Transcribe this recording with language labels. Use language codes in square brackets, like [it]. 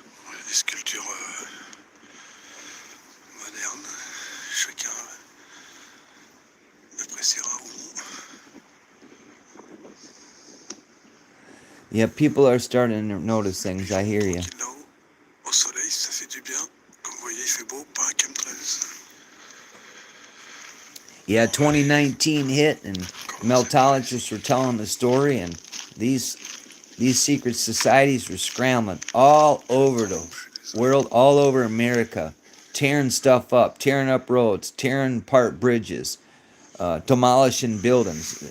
[fr] Il y a des sculptures modernes, chacun appréciera ou non. [en] Yeah, people are starting to notice things. I hear you. [fr] Là-haut, au soleil, ça fait du bien. Comme vous voyez, il fait beau, pas un chemtrails. [en] Yeah, 2019 hit, and meltologists were telling the story, and these secret societies were scrambling all over the world, all over America, tearing stuff up, tearing up roads, tearing apart bridges, demolishing buildings.